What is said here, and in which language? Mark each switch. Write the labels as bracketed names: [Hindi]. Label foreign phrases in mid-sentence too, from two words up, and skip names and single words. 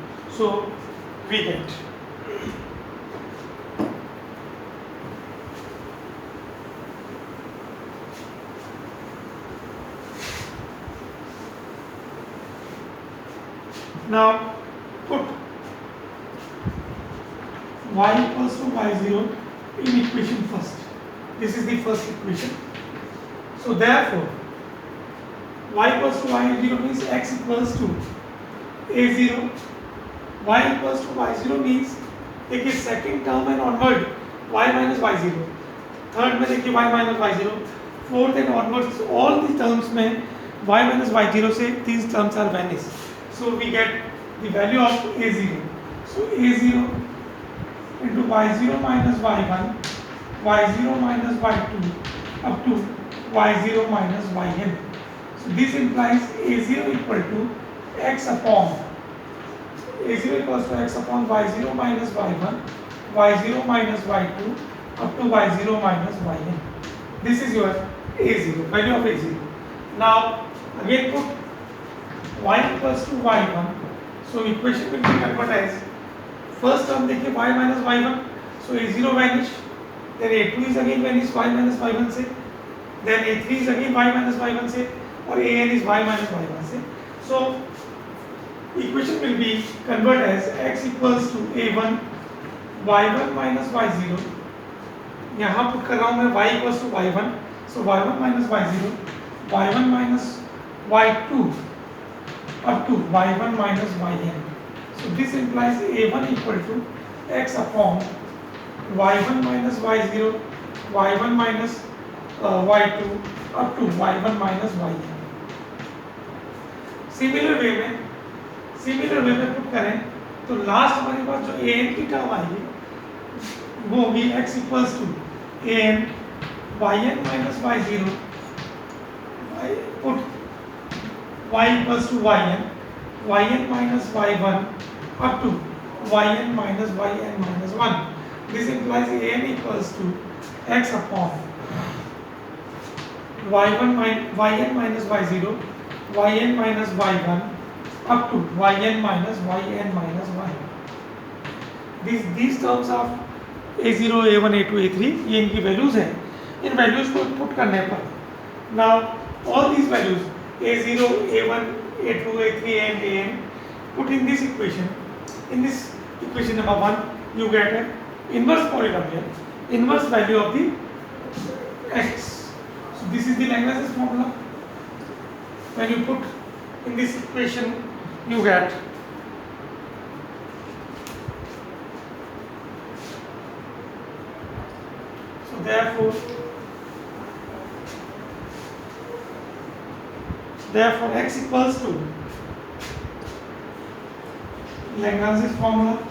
[English] So we get now put y equals to y0 in equation first. This is the first equation. So therefore y equals to y0 means x equals to a0. Y equals to y0 means देखिए second term and onward y minus y0, third [Hindi] में देखिए [English] y minus y0, fourth and onwards all the terms में y minus y0 से these terms are vanished. So we get the value of a0. So a0 into y0 minus y1, y0 minus y2 up to y0 minus yn. So this implies a0 equal to x upon a0 equals to x upon y0 minus y1, y0 minus y2 up to y0 minus yn. This is your a0, value of a0. Now again put y equals to y1. So equation will be converted as first term देखिए y minus y1. So a0 vanished. Then a2 is again vanished y minus y1 से. Then a3 is again y minus y1 से. और an is y minus y1 से. So equation will be converted as x equals to a1 y1 minus y0. [Hindi] यहाँ पुट कर रहा हूँ मैं [English] y equals to y1. So y1 minus y0, y1 minus y2 up to y1 minus yn. So this implies a1 equal to x upon y1 minus y0, y1 minus y2 up to y1 minus yn. similar way [Hindi] में पुट करें तो लास्ट हमारे पास जो an की टर्म आएगी वो होगी [English] x equals to an yn minus y0, put y equals to yn minus y1 up to yn minus yn minus 1. This implies an equals to x upon yn minus y0, yn minus y1 up to yn minus yn minus 1. These terms of a0, a1, a2, a3 [Hindi] ये इनकी वैल्यूज हैं. इन वैल्यूज को पुट करने पर [English] now all these values a0, a1, a2, a3 and an put in this equation. In this equation number 1 you get an inverse polynomial, inverse value of the x. So this is the Lagrange's formula. When you put in this equation you get so therefore x equals to Lagrange's formula.